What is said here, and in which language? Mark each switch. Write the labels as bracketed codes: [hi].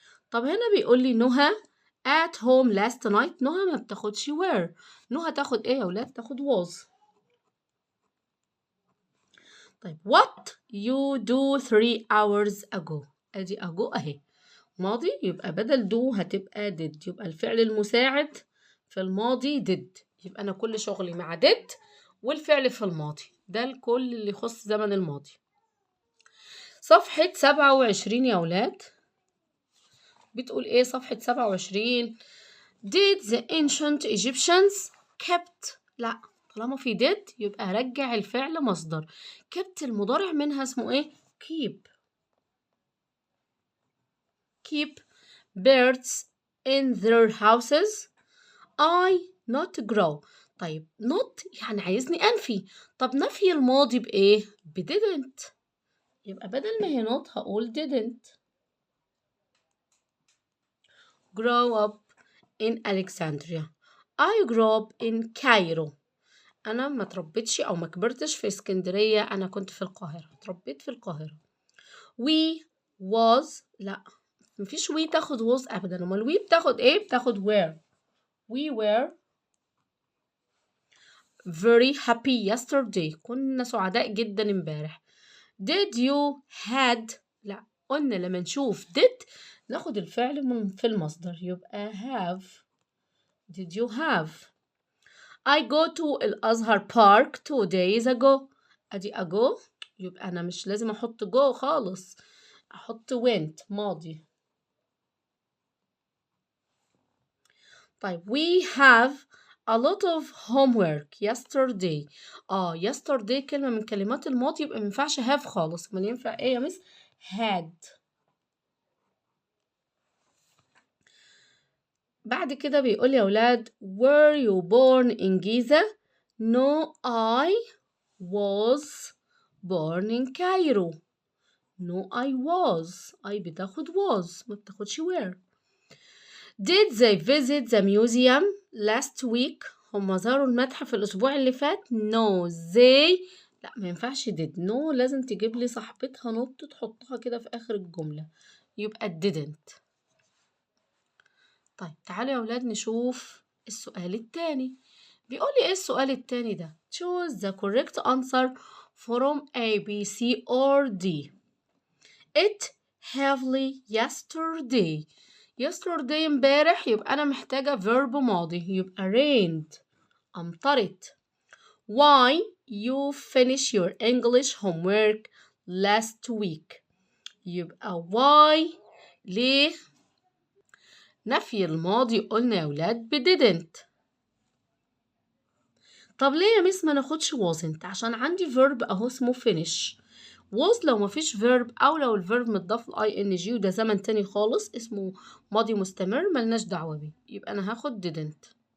[ar] طب هنا بيقول لي نهى [en] at home last night. [ar] نهى ما بتاخدش where، نهى تاخد ايه يا ولاد؟ تاخد was. [en] طيب what you do 3 hours ago. [ar] ادي ago اهي ماضي، يبقى بدل do هتبقى did، يبقى الفعل المساعد في الماضي did، يبقى انا كل شغلي مع did والفعل في الماضي، ده الكل اللي يخص زمن الماضي. صفحة 27 يا ولاد بتقول ايه؟ صفحة 27. [en] Did the ancient Egyptians kept؟ [ar] لا طالما في did يبقى رجع الفعل مصدر. [en] kept [ar] المضارع منها اسمه ايه؟ [en] keep birds in their houses. I not grow. [ar] طيب not يعني عايزني أنفي، طب نفي الماضي بإيه؟ didn't، يبقى بدل ما هي not هقول didn't. [en] grow up in Alexandria. I grew up in Cairo. [ar] أنا ما تربيتش أو ما كبرتش في اسكندرية، أنا كنت في القاهرة، اتربيت في القاهرة. we was لا مفيش we تاخد was أبدا، أمال we بتاخد إيه؟ بتاخد were. [en] we were very happy yesterday. [ar] كنا سعداء جدا امبارح. [en] did you had [ar] لا قلنا لما نشوف did ناخد الفعل في المصدر يبقى have. [en] did you have؟ I go to الأزهر park 2 days ago. [ar] أدي ago يبقى أنا مش لازم أحط go خالص، أحط went ماضي. [en] طيب we have a lot of homework yesterday. [ar] yesterday كلمة من كلمات الماضي يبقى مينفعش have خالص، امال ينفع ايه يا مس؟ had. بعد كده بيقول يا أولاد [en] were you born in Giza؟ No I was born in Cairo. No I was، I بتاخد was ما بتاخدش were. Did they visit the museum last week؟ [ar] هم زاروا المتحف الأسبوع اللي فات. No they لا ما ينفعش did، no لازم تجيب لي صاحبتها نوت تحطها كده في آخر الجملة يبقى didn't. طيب تعالوا يا أولاد نشوف السؤال التاني. بيقول لي إيه السؤال التاني ده؟ [en] choose the correct answer from A, B, C or D. It heavily yesterday. [ar] yesterday امبارح، يبقى أنا محتاجة verb ماضي، يبقى rained أمطرت. [en] Why you finish your English homework last week. [ar] يبقى why ليه؟ نفي الماضي قلنا يا ولاد ب didn't. طب ليه يا مس ما ناخدش wasn't؟ عشان عندي verb اهو اسمه finish. was لو مفيش verb او لو الverb متضاف ل ing وده زمن تاني خالص اسمه ماضي مستمر ملناش دعوة بيه، يبقى انا هاخد didn't.